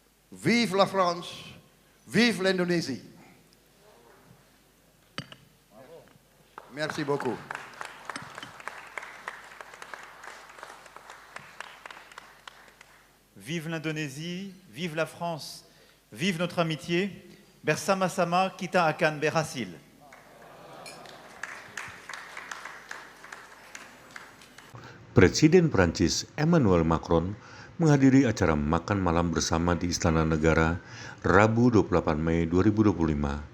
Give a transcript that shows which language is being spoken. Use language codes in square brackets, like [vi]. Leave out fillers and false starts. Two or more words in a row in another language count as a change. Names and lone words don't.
[fr] Vive la France, vive l'Indonésie. Merci beaucoup. Vive l'Indonésie, vive la France, vive notre amitié. [id] Bersama-sama kita akan berhasil. Presiden Prancis Emmanuel Macron menghadiri acara makan malam bersama di Istana Negara Rabu 28 Mei 2025.